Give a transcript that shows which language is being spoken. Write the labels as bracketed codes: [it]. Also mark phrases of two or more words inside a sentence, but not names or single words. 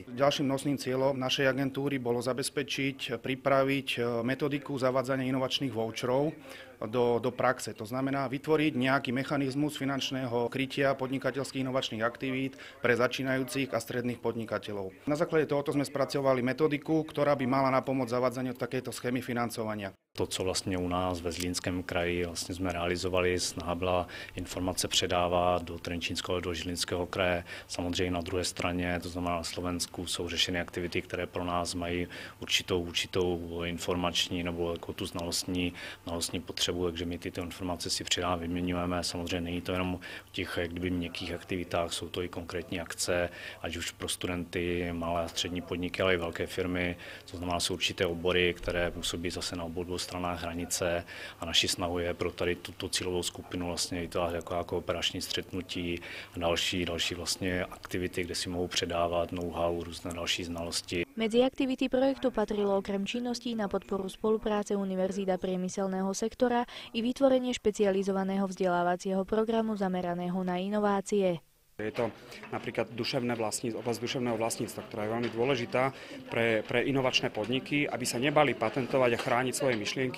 [sk] Ďalším nosným cieľom našej agentúry bolo zabezpečiť, pripraviť metodiku zavádzania inovačných voucherov do praxe. To znamená vytvoriť nejaký mechanizmus finančného krytia podnikateľských inovačných aktivít pre začínajúcich a stredných podnikateľov. Na základe tohoto sme spracovali metodiku, ktorá by mala napomôcť zavádzaniu takéto schémy financovania. [cs] To, co vlastně u nás ve Zlínském kraji vlastně jsme realizovali, snaha byla informace předávat do Trenčínského, do Žilinského kraje. Samozřejmě na druhé straně, to znamená na Slovensku, jsou řešeny aktivity, které pro nás mají určitou informační nebo jako tu znalostní potřebu, takže my tyto informace si předáváme, vyměňujeme. Samozřejmě není to jenom o těch měkkých aktivitách, jsou to i konkrétní akce, ať už pro studenty, malé a střední podniky, ale i velké firmy. To znamená, jsou určité obory, které působí zase na obou stranách hranice a naší snahou je pro tady tuto cílovou skupinu vlastně vytvářet jako operační střetnutí a další vlastně aktivity, kde si mohou předávat know-how, různé další znalosti. [sk] Medzi aktivity projektu patrilo okrem činností na podporu spolupráce univerzít a priemyselného sektora i vytvorenie špecializovaného vzdelávacieho programu zameraného na inovácie. Je to napríklad oblasť duševného vlastníctva, ktorá je veľmi dôležitá pre inovačné podniky, aby sa nebali patentovať a chrániť svoje myšlienky.